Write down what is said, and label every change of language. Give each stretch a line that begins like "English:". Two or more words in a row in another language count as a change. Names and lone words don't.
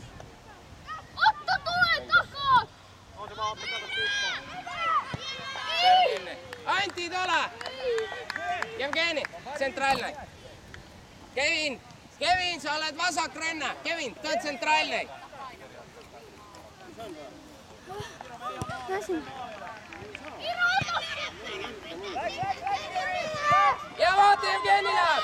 Finnish: Otto tulee takaa! On se vaan Otto kato tippoon. Antti,
Estonian: tule! Jevgeni, tsentraalne. Kevin, sa oled vasak renna. Kevin, tule tsentraalne. Ja vaata, Jevgeni läheb!